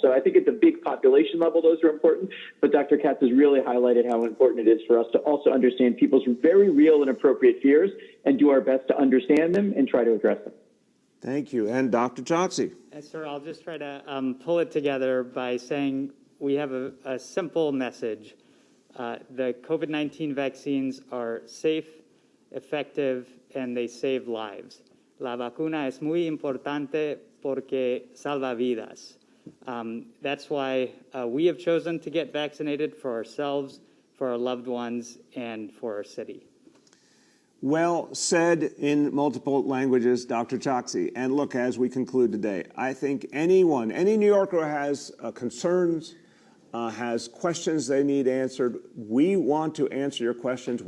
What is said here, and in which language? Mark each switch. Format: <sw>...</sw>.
<en>So I think at the big population level, those are important, but Dr. Katz has really highlighted how important it is for us to also understand people's very real and appropriate fears and do our best to understand them and try to address them. Thank you. And Dr. Choksi. Yes, sir, I'll just try to pull it together by saying we have a simple message. The COVID-19 vaccines are safe, effective, and they save lives.</en> <es>La vacuna es muy importante porque salva vidas.</es> <en>That's why we have chosen to get vaccinated for ourselves, for our loved ones, and for our city. Well said in multiple languages, Dr. Choksi. And look, as we conclude today, I think any New Yorker who has concerns, has questions they need answered, we want to answer your questions.</en>